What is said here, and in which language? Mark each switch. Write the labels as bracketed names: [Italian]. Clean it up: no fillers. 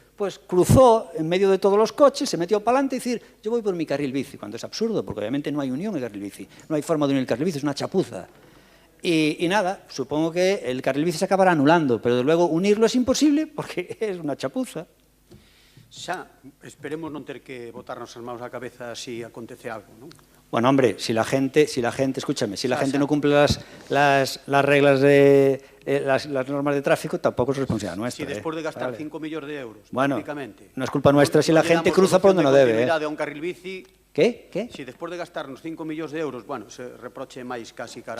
[Spanish] Pues cruzó en medio de todos los coches, se metió para adelante y decir, yo voy por mi carril bici, cuando es absurdo, porque obviamente no hay unión en el carril bici, no hay forma de unir el carril bici, es una chapuza. Y nada, supongo que el carril bici se acabará anulando, pero de luego unirlo es imposible porque es una chapuza. [Galician] Xa, esperemos non ter que botarnos as mãos á cabeza si acontece algo, non? [Spanish] Bueno, hombre, si la gente, escúchame, si la gente no cumple las reglas de las normas de tráfico, tampoco es responsabilidad nuestra. Si después de gastar 5 millones de euros, bueno, prácticamente, no es culpa nuestra si la gente cruza por donde no debe. A un carril bici, ¿Qué? Si después de gastarnos 5 millones de euros, bueno, se reproche máis casi cara